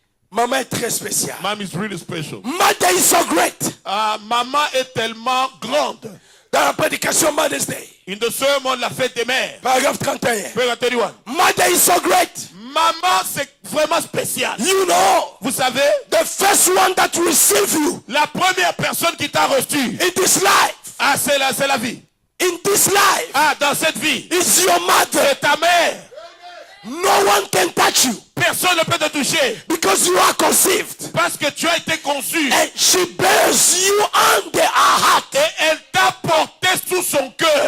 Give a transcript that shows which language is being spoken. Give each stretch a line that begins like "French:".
French: Maman est très spéciale.
English: Mom is really special. Mother is so great.
French: Maman est tellement grande. Dans la prédication Mother's Day,
English: In the sermon,
French: la fête des mères. paragraphe 31. Paragraphe 31.
English: Mother is so great.
French: Maman, c'est vraiment spécial.
English: You know,
French: Vous savez,
English: the first one that receive you
French: la première personne qui t'a reçu,
English: in this life,
French: c'est la vie.
English: in this life,
French: Dans cette vie,
English: is your mother.
French: c'est ta mère.
English: No one can touch you
French: Personne ne peut te toucher
English: because you are conceived.
French: parce que tu as été conçu
English: And she bears you under her heart.
French: et elle t'a porté sous son cœur.